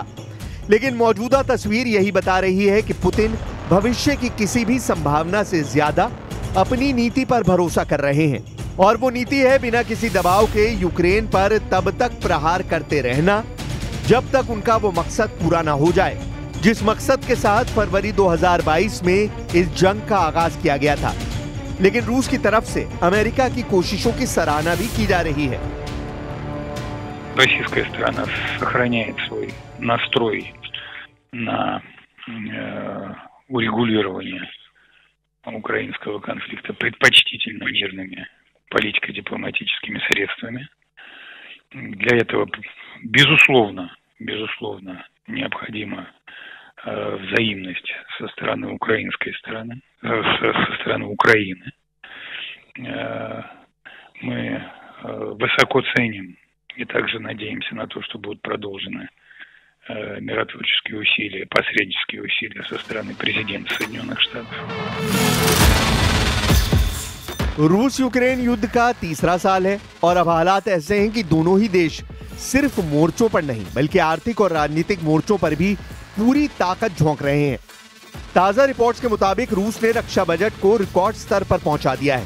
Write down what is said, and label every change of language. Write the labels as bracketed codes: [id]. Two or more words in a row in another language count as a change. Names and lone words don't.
[hi] लेकिन मौजूदा तस्वीर यही बता रही है कि पुतिन भविष्य की किसी भी संभावना से ज्यादा अपनी नीति पर भरोसा कर रहे हैं और वो नीति है बिना किसी दबाव के यूक्रेन पर तब तक प्रहार करते रहना जब तक उनका वो मकसद पूरा ना हो जाए, जिस मकसद के साथ फरवरी 2022 में इस जंग का आगाज किया गया था। लेकिन रूस की तरफ से अमेरिका की कोशिशों की सराहना भी की जा रही है। [ru] Российская сторона сохраняет свой настрой на урегулирования украинского конфликта предпочтительно мирными политико-дипломатическими средствами. Для этого, безусловно, необходима взаимность со стороны украинской стороны, со стороны Украины. Мы высоко ценим и также надеемся на то, что будут продолжены मиротворческие усилия, посреднические усилия со стороны президента Соединенных Штатов. [hi] रूस यूक्रेन युद्ध का तीसरा साल है और अब हालात ऐसे हैं कि दोनों ही देश सिर्फ मोर्चों पर नहीं बल्कि आर्थिक और राजनीतिक मोर्चों पर भी पूरी ताकत झोंक रहे हैं। ताजा रिपोर्ट्स के मुताबिक रूस ने रक्षा बजट को रिकॉर्ड स्तर पर पहुंचा दिया है।